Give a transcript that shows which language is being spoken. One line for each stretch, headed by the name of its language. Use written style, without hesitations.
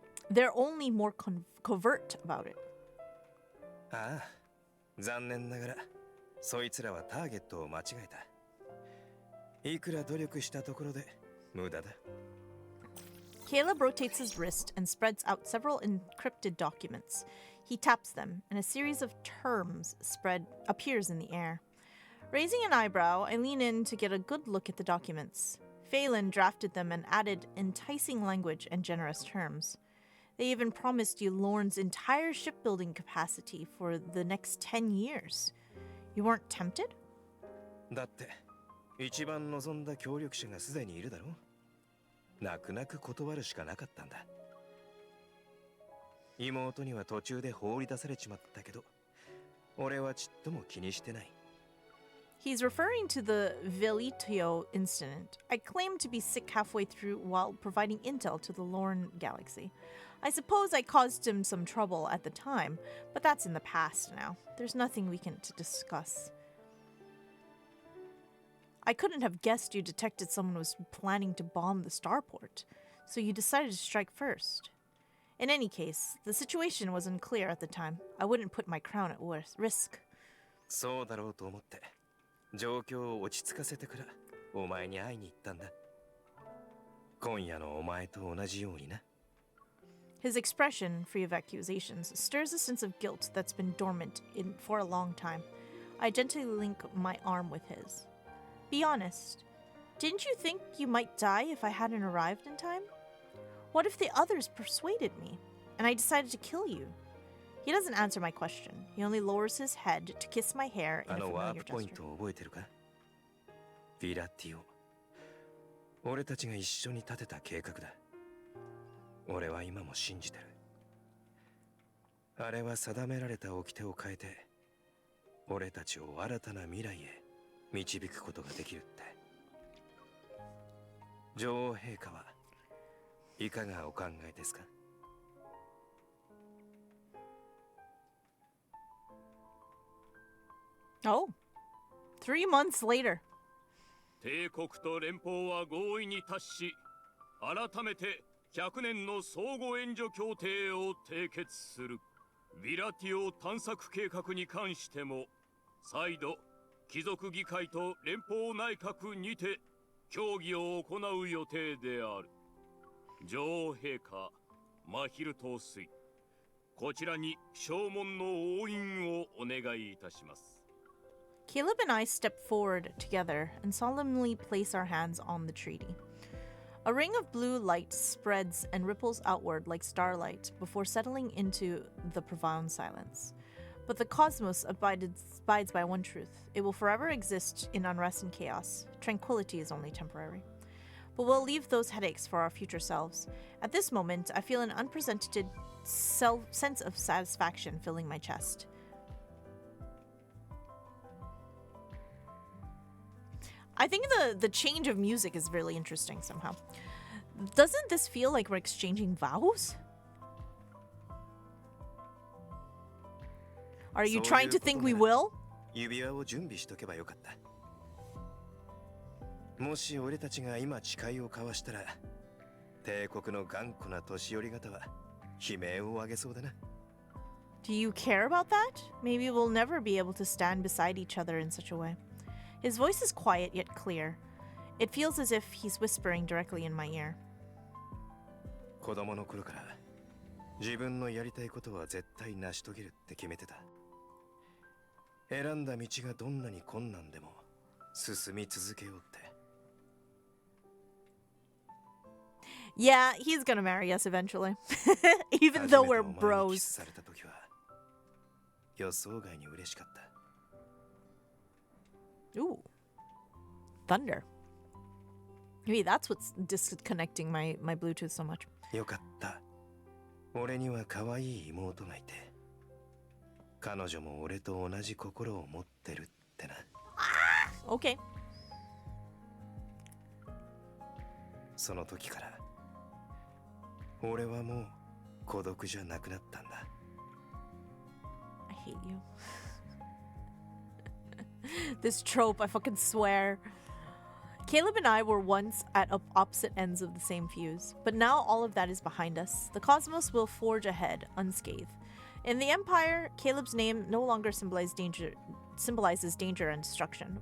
English: They're only more covert about it.
Japanese: ああ、残念ながらそいつらはターゲットを間違えた。いくら努力したところで無駄だ。
English: Caleb rotates his wrist and spreads out several encrypted documents. He taps them, and a series of terms appears in the air. Raising an eyebrow, I lean in to get a good look at the documents. Phelan drafted them and added enticing language and generous terms. They even promised you Lorne's entire shipbuilding capacity for the next 10 years. You weren't tempted?
Japanese: だって一番望んだ協力者がすでにいるだろう。泣く泣く断るしかなかったんだ。妹には途中で放り出されちまったけど、俺はちっとも気にしてない。
English: He's referring to the Velitio incident. I claimed to be sick halfway through while providing intel to the Lorne galaxy. I suppose I caused him some trouble at the time, but that's in the past now. There's nothing we can discuss. I couldn't have guessed you detected someone was planning to bomb the starport, so you decided to strike first. In any case, the situation was unclear at the time. I wouldn't put my crown at risk.
Japanese: そうだろうと思って、状況を落ち着かせてからお前に会いに行ったんだ。今夜のお前と同じようにな。
English: His expression, free of accusations, stirs a sense of guilt that's been dormant for a long time. I gently link my arm with his. Be honest. Didn't you think you might die if I hadn't arrived in time? What if the others persuaded me, and I decided to kill you? He doesn't answer my question. He only lowers his head to kiss my hair in a
Japanese: ワー
English: familiar
Japanese: プポイン
English: gesture.
Japanese: トを覚えてるか？ヴィラティオ。俺たちが一緒に立てた計画だ。俺は今も信じてる。あれは定められた掟を変えて、俺たちを新たな未来へ導くことができるって。女王陛下はいかがお考えですか？
English: Oh, 3 months later.
Japanese: 帝国と連邦は合意に達し、改めて100年の相互援助協定を締結する。ヴィラティオ探索計画に関しても、再度貴族議会と連邦内閣にて協議を行う予定である。女王陛下、マヒル統帥、こちらに証文の押印をお願いいたします。
English: Caleb and I step forward together and solemnly place our hands on the treaty. A ring of blue light spreads and ripples outward like starlight before settling into the profound silence. But the cosmos abides by one truth. It will forever exist in unrest and chaos. Tranquility is only temporary. But we'll leave those headaches for our future selves. At this moment, I feel an unprecedented sense of satisfaction filling my chest. I think the change of music is really interesting somehow. Doesn't this feel like we're exchanging vows? Are you trying to think we will?
Japanese: 指輪を準備しとけばよかった。もし俺たちが今誓いを交わしたら、帝国の頑固な年寄り方は悲鳴を上げそうだな。
English: Do you care about that? Maybe we'll never be able to stand beside each other in such a way. His voice is quiet yet clear. It feels as if he's whispering directly in my ear.
Japanese: 子供の頃から自分のやりたいことは絶対成し遂げるって決めてた。選んだ道がどんなに困難でも進み続けようって。
English: Yeah, he's gonna marry us eventually. Even though we're
Japanese: 初めてお前にキ
English: bros.
Japanese: スされた時は予想外に嬉しかった。
English: Ooh. Thunder. Maybe that's what's disconnecting my Bluetooth so much.
Japanese: よかった。俺には可愛い妹がいて、彼女も俺と同じ心を持ってるってな。
English: Okay.
Japanese: その時から俺はもう孤独じゃなくなったんだ。
English: I hate you. This trope, I fucking swear. Caleb and I were once at opposite ends of the same fuse, but now all of that is behind us. The cosmos will forge ahead, unscathed. In the Empire, Caleb's name no longer symbolizes danger and destruction.